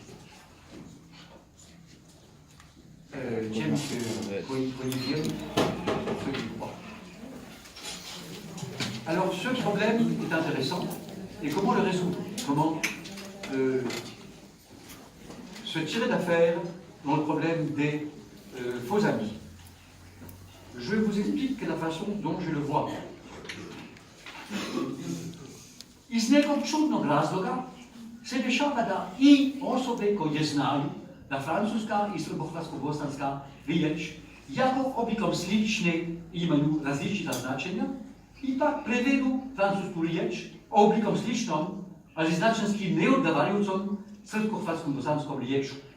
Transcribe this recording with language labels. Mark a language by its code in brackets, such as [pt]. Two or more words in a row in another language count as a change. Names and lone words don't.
[fr] Alors ce problème est intéressant. Et comment le résoudre? Comment se tirer d'affaire dans le problème des faux amis? Je vous explique la façon dont je le vois. [sr] Iz nekog čudnog razloga se dešava da I osobe koje znaju da francuska I srbohrvatsko-bosanska riječ jako oblikom slične imaju različita značenja, ipak prevedu francusku riječ oblikom sličnom, ali značenski neodgovarajućom srpsko-hrvatskom-bosanskom riječu.